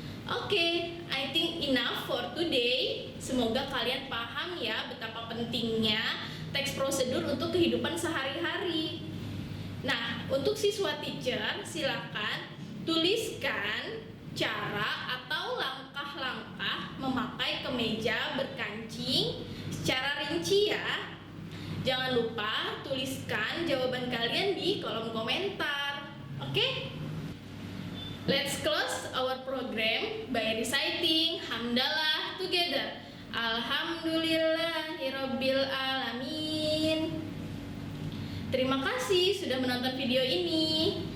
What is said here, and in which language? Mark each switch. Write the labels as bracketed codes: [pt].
[en] Oke, I think enough for today. [id] Semoga kalian paham ya betapa pentingnya teks prosedur untuk kehidupan sehari-hari. Nah, untuk siswa teacher, silakan tuliskan cara atau langkah-langkah memakai kemeja berkancing secara rinci ya. Jangan lupa tuliskan jawaban kalian di kolom komentar. Oke? [en] Let's close our program by reciting Hamdalah together. [ar] Alhamdulillahirabbil alamin. [id] Terima kasih sudah menonton video ini.